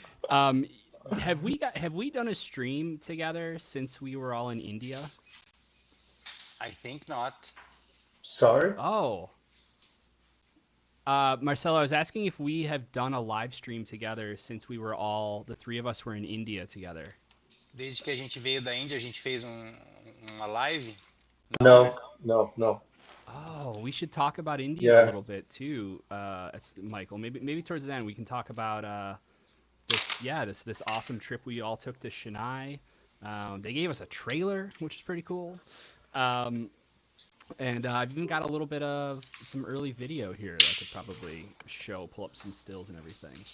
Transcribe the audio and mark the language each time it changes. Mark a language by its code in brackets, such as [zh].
[en] Um, have we done a stream together since we were all in India? I think not. Sorry? Oh, Marcelo, I was asking if we have done a live stream together since the three of us were in India together. [pt] Desde que a gente veio da Índia, a gente fez uma live? Não, né? [en] No, no, no. Oh, we should talk about India a Yeah. little bit too, Michael. Maybe towards the end we can talk about this awesome trip we all took to Chennai. They gave us a trailer, which is pretty cool. And I've even got a little bit of some early video here that I could probably pull up some stills and everything.